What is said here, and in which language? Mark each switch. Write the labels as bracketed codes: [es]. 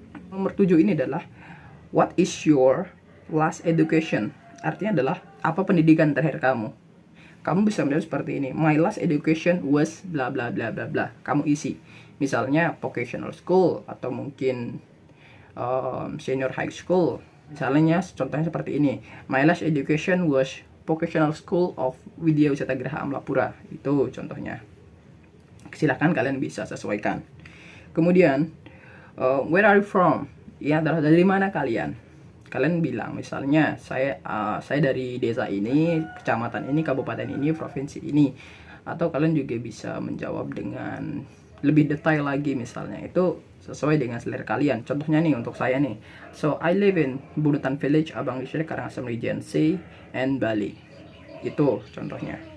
[id] Nomor 7 ini adalah [en] what is your last education. [id] Artinya adalah apa pendidikan terakhir kamu. Kamu bisa menjawab seperti ini, [en] my last education was bla bla [id] bla bla bla. Kamu isi misalnya vocational school, atau mungkin senior high school. Misalnya contohnya seperti ini. [en] My last education was vocational school of Widya Wisata Geraha Amlapura. [id] Itu contohnya. Silahkan kalian bisa sesuaikan. Kemudian, [en] where are you from? [id] Ya, dari mana kalian? Kalian bilang misalnya saya dari desa ini, kecamatan ini, kabupaten ini, provinsi ini. Atau kalian juga bisa menjawab dengan lebih detail lagi, misalnya itu sesuai dengan selera kalian. Contohnya nih untuk saya nih. [en] So I live in Budutan Village, Abang District, Karangasem Regency, and Bali. [id] Itu contohnya.